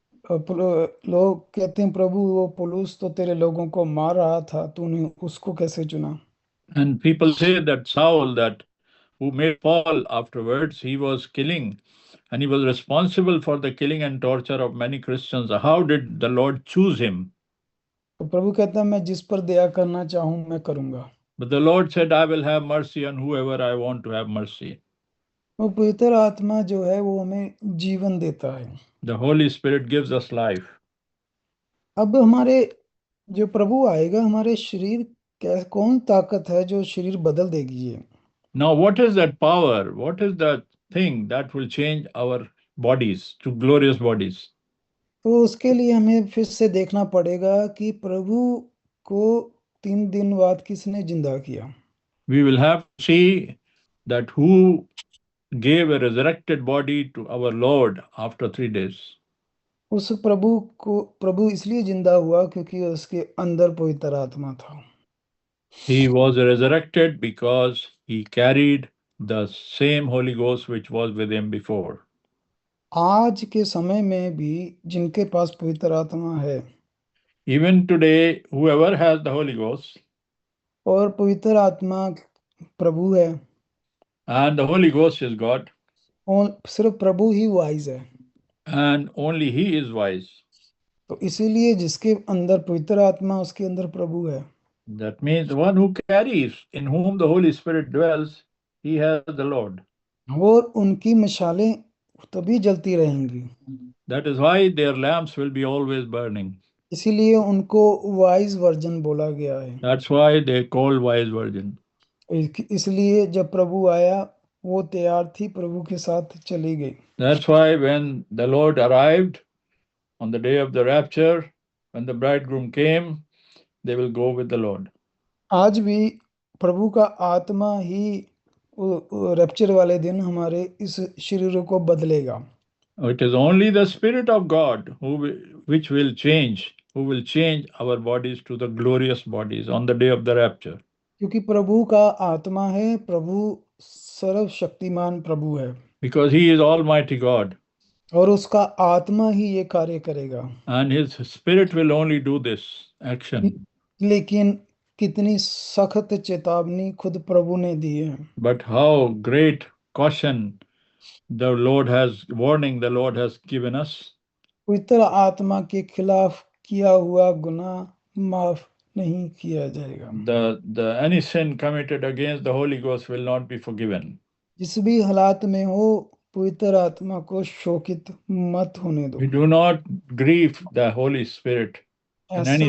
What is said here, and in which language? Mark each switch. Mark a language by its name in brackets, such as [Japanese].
[Hindi] लोग कहते हैं प्रभु वो पुलुस तो तेरे लोगों को मार रहा था, तूने उसको कैसे चुना। [English] And people say that Saul, that who made Paul afterwards, he was killing and he was responsible for the killing and torture of many Christians. How did the Lord choose him? [Hindi] तो प्रभु कहता है मैं जिस पर दया करना चाहूं मैं करूंगा। [English] But the Lord said, I will have mercy on whoever I want to have mercy. [Hindi] वो पवित्र आत्मा जो है वो हमें जीवन देता है। [English] The Holy Spirit gives us life. [Hindi] अब हमारे जो प्रभु आएगा, हमारे शरीर कौन ताकत है जो शरीर बदल देगी ये। [English] Now, what is that power? What is the thing that will change our bodies to glorious bodies? [Hindi] तो उसके लिए हमें फिर से देखना पड़ेगा कि प्रभु को 3 दिन बाद किसने जिंदा किया। [English] We will have to see that who gave a resurrected body to our Lord after 3 days. [Hindi] उस प्रभु इसलिए जिंदा हुआ क्योंकि उसके अंदर पवित्र आत्मा था। [English] He was resurrected because he carried the same Holy Ghost which was with him before. [Hindi] आज के समय में भी जिनके पास पवित्र आत्मा है [English] Even today, whoever has the Holy Ghost [Hindi] और पवित्र आत्मा प्रभु है [English] and the Holy Ghost is God [Hindi] और सिर्फ प्रभु ही वाइज है, [English] and only He is wise. [Hindi] तो इसीलिए जिसके अंदर पवित्र आत्मा उसके अंदर प्रभु है। [English] That means the one who carries, in whom the Holy Spirit dwells, he has the Lord. [Hindi] और उनकी मशालें तभी जलती रहेंगी, [English] That is why their lamps will be always burning. [Hindi] इसीलिए उनको [English] wise version [Hindi] बोला गया है। [English] That's why they call wise virgin. [Hindi] इसलिए जब प्रभु आया वो तैयार थी, प्रभु के साथ चली गई। [English] That's why when the Lord arrived on the day of the rapture, when the bridegroom came, they will go with the Lord. [Hindi] आज भी प्रभु का आत्मा ही रैप्चर वाले दिन हमारे इस शरीरों को बदलेगा। [English] It is only the Spirit of God which will change, who will change our bodies to the glorious bodies on the day of the rapture. [Hindi] क्योंकि प्रभु का आत्मा है, प्रभु सर्वशक्तिमान प्रभु है [English] Because He is Almighty God. [Hindi] और उसका आत्मा ही ये कार्य करेगा। [English] And His Spirit will only do this action. [Hindi] लेकिन कितनी सख्त चेतावनी खुद प्रभु ने दी है। [English] But how great caution the Lord has given us. [Hindi] पवित्र आत्मा के खिलाफ किया हुआ गुनाह माफ नहीं किया जाएगा। [English] Any sin committed against the Holy Ghost will not be forgiven. [Hindi] जिस भी हालात में हो पवित्र आत्मा को शोकित मत होने दो। [English] We do not grieve the Holy Spirit in any